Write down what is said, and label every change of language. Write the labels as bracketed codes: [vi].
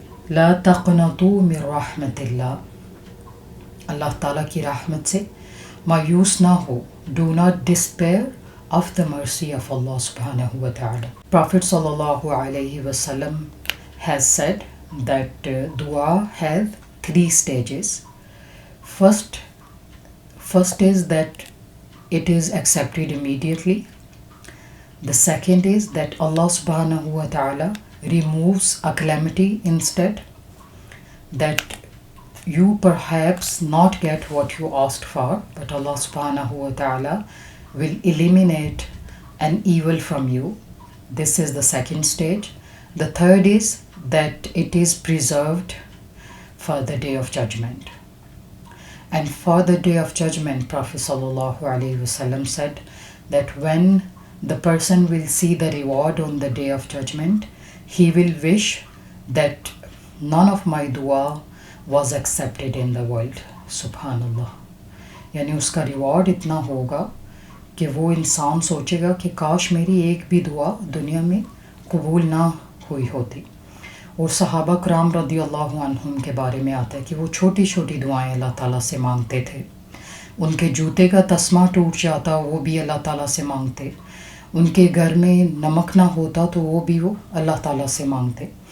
[ar] لا تقنطوا من رحمت اللہ، [ur] اللہ تعالیٰ کی رحمت سے مایوس نہ ہو، [en] do not despair of the mercy of Allah subhanahu wa ta'ala۔ Prophet sallallahu alayhi wasallam has said that dua has 3 stages. First is that it is accepted immediately. The second is that Allah subhanahu wa ta'ala removes a calamity instead, that you perhaps not get what you asked for, but Allah subhanahu wa ta'ala will eliminate an evil from you. This is the second stage. The third is that it is preserved for the day of judgment. And for the day of judgment, Prophet sallallahu alaihi wasallam said that when the person will see the reward on the day of judgment, he will wish that none of my dua was accepted in the world. Subhanallah. [ur] یعنی اس کا reward اتنا ہوگا کہ وہ انسان سوچے گا کہ کاش میری ایک بھی دعا دنیا میں قبول نہ ہوئی ہوتی۔ اور صحابہ کرام رضی اللہ عنہم کے بارے میں آتا ہے کہ وہ چھوٹی چھوٹی دعائیں اللہ تعالیٰ سے مانگتے تھے۔ ان کے جوتے کا تسمہ ٹوٹ جاتا وہ بھی اللہ تعالیٰ سے مانگتے، ان کے گھر میں نمک نہ ہوتا تو وہ بھی اللہ تعالیٰ سے مانگتے۔